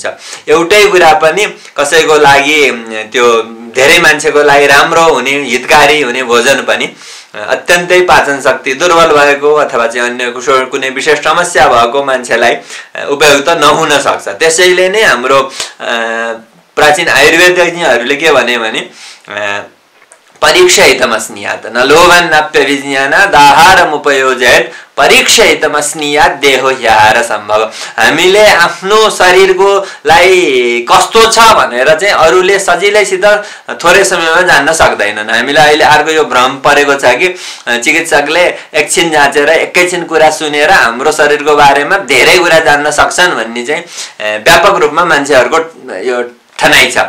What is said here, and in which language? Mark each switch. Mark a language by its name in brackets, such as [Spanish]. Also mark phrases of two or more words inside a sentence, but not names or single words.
[Nepali] एउटै कुरा पनि कसैको लागि त्यो धेरै मान्छेको लागि राम्रो हुने, हितकारी हुने भोजन पनि अत्यन्तै पाचन शक्ति दुर्बल भएको अथवा चाहिँ अन्य कुनै विशेष समस्या भएको मान्छेलाई उपयुक्त नहुन सक्छ। त्यसैले नै हाम्रो प्राचीन आयुर्वेदज्ञहरूले के भने [Sanskrit] परीक्षितमस्नियात् न लोभन्नाप्यभिज्ञानाद् आहारमुपयोजयेत् परीक्षयितम स्नियात् देहो ह्याहार सम्भव। [Nepali] हामीले आफ्नो शरीरको लाई कस्तो छ भनेर चाहिँ अरूले सजिलैसित थोरै समयमा जान्न सक्दैनन्। हामीलाई अहिले अर्को यो भ्रम परेको छ कि चिकित्सकले एकछिन जाँचेर एकैछिन कुरा सुनेर हाम्रो शरीरको बारेमा धेरै कुरा जान्न सक्छन् भन्ने चाहिँ व्यापक रूपमा मान्छेहरूको यो ठनाइ छ।